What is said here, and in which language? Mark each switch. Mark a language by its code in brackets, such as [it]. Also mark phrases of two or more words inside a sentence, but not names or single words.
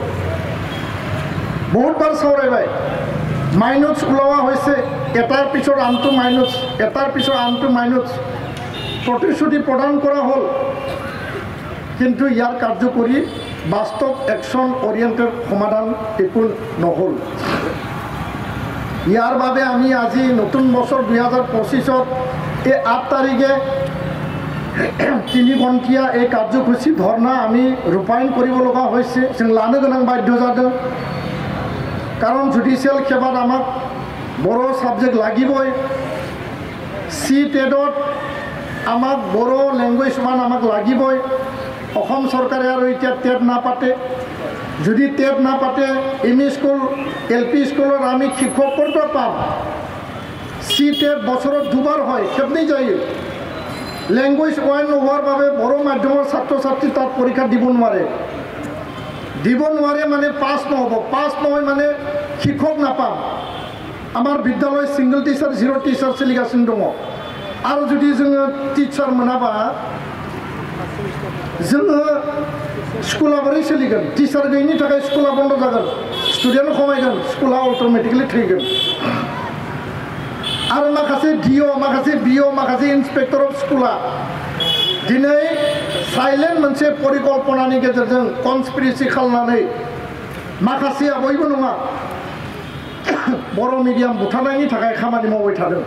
[as] বহুতবাৰ চাওৰাইবাই মাইনোটছ ওলোৱা হৈছে, এটাৰ পিছত আনটো মাইনোটছ, এটাৰ পিছত আনটো মাইনোটছ প্ৰতিশ্ৰুতি প্ৰদান কৰা হ'ল, কিন্তু ইয়াৰ কাৰ্যকৰী বাস্তৱ [en] action oriented [as] সমাধান একো নহ'ল। ইয়াৰ বাবে আমি আজি নতুন বছৰ 2025ত এই 8 তাৰিখে 3 ঘণ্টীয়া এই কাৰ্যসূচী ধৰ্ণা আমি ৰূপায়ণ কৰিব লগা হৈছে। [brx] जों लानो गोनां बाध्य जादों, [as] কাৰণ জুডিচিয়েল সেৱাত আমাক বড়ো সাবজেক্ট লাগিবই। CTET-ত আমাক বড়ো লেংগুৱেজ মান আমাক লাগিবই। অসম চৰকাৰে আৰু এতিয়া টেট নাপাতে, যদি টেট নাপাতে ME স্কুল LP স্কুলত আমি শিক্ষক ক'ত পাম? CTET বছৰত 2বাৰ হয়, খেপনি যায়। [en] language one [as] নোহোৱাৰ বাবে বড়ো মাধ্যমৰ ছাত্ৰ ছাত্ৰী তাত পৰীক্ষা দিব নোৱাৰে মানে পাছ নহ'ব, পাছ নহয় মানে শিক্ষক নাপাম। আমাৰ বিদ্যালয় [en] single teacher [as] 0 টিচাৰ [brx] চলিগাसिनो दङ। आरो जुदि जोङो टिचार मोनाबा जोङो स्कुला बोरै सोलिगोन? टिचार गैयिनि थाखाय स्कुला बन्द जागोन, स्टुडेन्ट खमायगोन, स्कुला अट'मेटिकलि थैगोन। आरो माखासे DO माखासे BO माखासे [en] inspector of [brx] स्कुला दिनै साइलेन्ट मोनसे परिकल्पनानि गेजेरजों कनस्पिरेसि खालामनानै माखासेया बयबो नङा बर' मिडियाम बुथारनायनि थाखाय खामानि मावबाय थादों।